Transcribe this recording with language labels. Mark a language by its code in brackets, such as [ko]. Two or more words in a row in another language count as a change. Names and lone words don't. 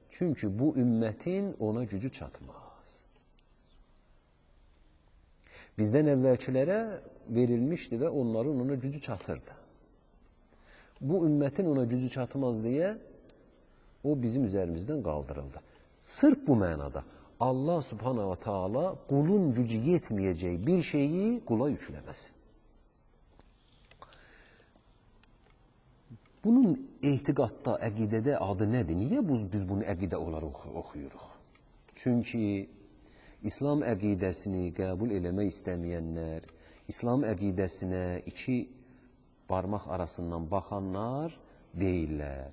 [az] Çünki bu ümmətin ona gücü çatmaz. Bizdən əvvəlkilərə verilmişdi və onların ona gücü çatırdı. Bu ümmətin ona gücü çatmaz deyə o bizim üzərimizdən qaldırıldı. Sırf bu mənada [ar] الله سبحانه وتعالى [az] qulun gücü yetməyəcək bir şeyi qula yükləməsin. Bunun etiqadda, əqidədə adı nədir? Niyə biz bunu əqidə olaraq oxuyuruq? Çünki İslam əqidəsini qəbul eləmək istəməyənlər, İslam əqidəsinə iki barmaq arasından baxanlar deyirlər.